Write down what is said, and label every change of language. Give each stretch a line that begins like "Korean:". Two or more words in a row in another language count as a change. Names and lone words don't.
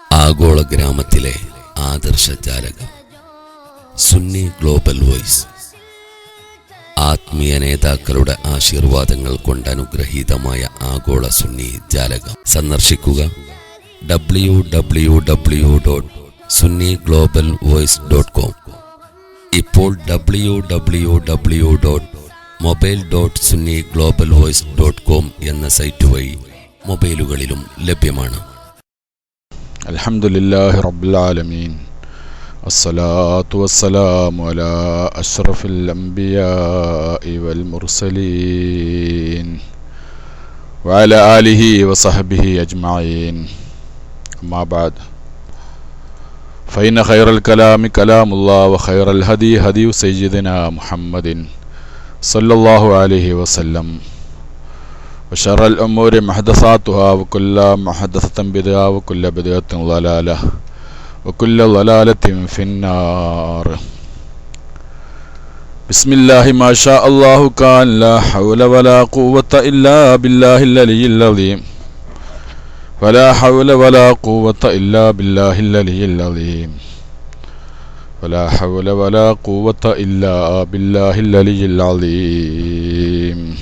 Malayalam: ആഗോള ഗ്രാമത്തിലെ ആദർശ ജാലകം സുന്നി ഗ്ലോബൽ വോയിസ്. ആത്മീയ നേതാക്കളുടെ ആശീർവാദങ്ങൾ കൊണ്ട് അനുഗ്രഹീതമായ ആഗോള സുന്നി ജാലകം സന്ദർശിക്കുക www.sunniglobalvoice.com. ഇപ്പോൾ www.mobile.sunniglobalvoice.com എന്ന സൈറ്റ് വഴി മൊബൈലുകളിലും ലഭ്യമാണ്.
Arabic: الحمد لله رب العالمين. الصلاة والسلام على أشرف الأنبياء والمرسلين وعلى آله وصحبه أجمعين. أما بعد. فإن خير الكلام كلام الله وخير الهدي هدي سيدنا محمد صلى الله عليه وسلم وشر الأمور محدثاتها وكل محدثة بدعة وكل بدعة ضلالة وكل ضلالة في النار. بسم الله ما شاء الله كان لا حول ولا قوة إلا بالله العلي العظيم ولا حول ولا قوة إلا بالله العلي العظيم ولا حول ولا قوة إلا بالله العلي العظيم.